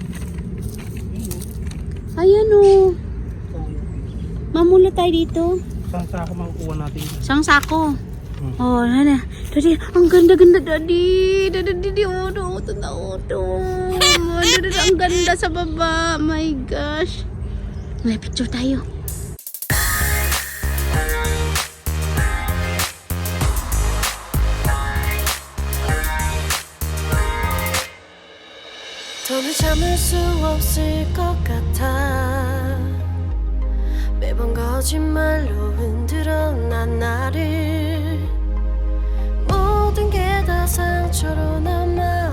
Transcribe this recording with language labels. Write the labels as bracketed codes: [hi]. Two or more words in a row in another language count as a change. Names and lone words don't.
[tl] Ayan, oh. Mamulot tayo dito. Saan sa ako makukuha natin? Isang sako. Oh, nana. Daddy, ang ganda-ganda, daddy. Daddy, oh, ito na, Daddy, ang ganda sa baba. [en] My gosh. [tl] May picture tayo. [ko] 더는 참을 수 없을 것 같아 매번 거짓말로 흔들어 난 나를 모든 게 다 상처로 남아